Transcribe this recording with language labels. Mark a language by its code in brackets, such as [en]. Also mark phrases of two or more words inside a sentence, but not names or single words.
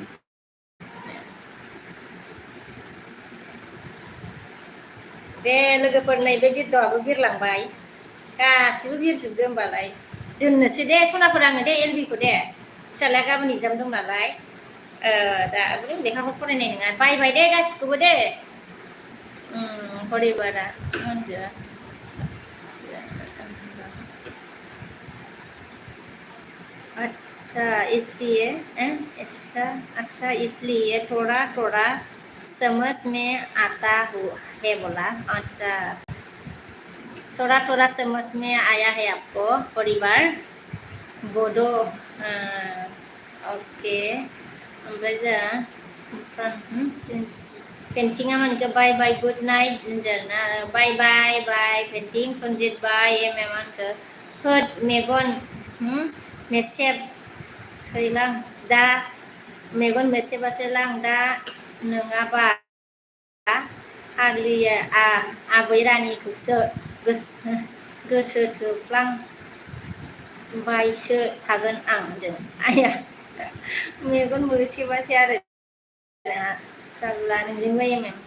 [brx] दे लोगोफोर नैबे बिरदावआबो बिरलांबाय गासिबो बिरजोबदो होमबालाय दोननोसै दे सनाफोर आङो दे एलबिखौ दे फिसालाया गाबोन एगजाम दं नालाय दा लेखाखौ फरायनाय नङा बाय दे गासिखौबो दे हरिबारा होनदो [hi] अच्छा इसलिए अच्छा इसलिए थोड़ा थोड़ा समझ में आता है बोला अच्छा थोड़ा थोड़ा समझ में आया है आपको परिवार बोडो [brx] ओके ओमफ्राय जा पेन्टिंआ मानिका [en] bye bye good night [brx] होनदोंना [en] bye bye bye [brx] पेन्टिं सनजित बाय मानखो होद मेगन मेसेब सैलां दा मेगन मेसेबासोलां दा नङाबा फाग्लिया आबै रानिखौसो गोसो थोफ्लां बायसो थागोन आं होनदों आइया मेगन मोसेबासै आरो जारला नोंजों बायो